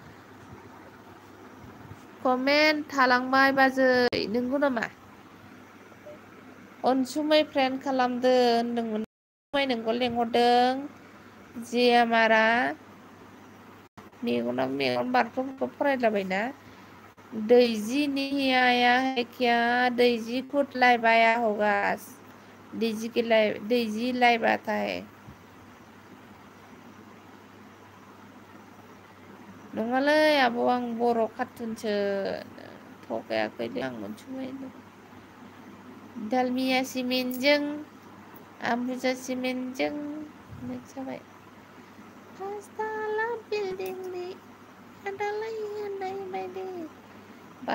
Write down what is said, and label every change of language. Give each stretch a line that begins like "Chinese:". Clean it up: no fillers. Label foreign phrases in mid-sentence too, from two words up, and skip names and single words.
Bodo: कमेन्ट थालांबाय बाजै नंगौ नामा अनसुमै फ्रेन्ड खालामदो होनदोंमोन नोंखौ लेंहरदों जियामारा मेगनाबो मेगन बारख्रबख्रब फरायलाबायना दैजि
Hindi: नहीं आया है क्या दैजि खुद लाइव आया होगा दैजि लाइव आता है
Bodo: नङालै आब' आं बर' कार्टुनसो थगायाखैलै आं अनसुमै दालमिया सिमेन्टजों आमबुजा सिमेन्टजों जाबाय पासताला बिल्डिंनि दालाय होनाय बायदि बा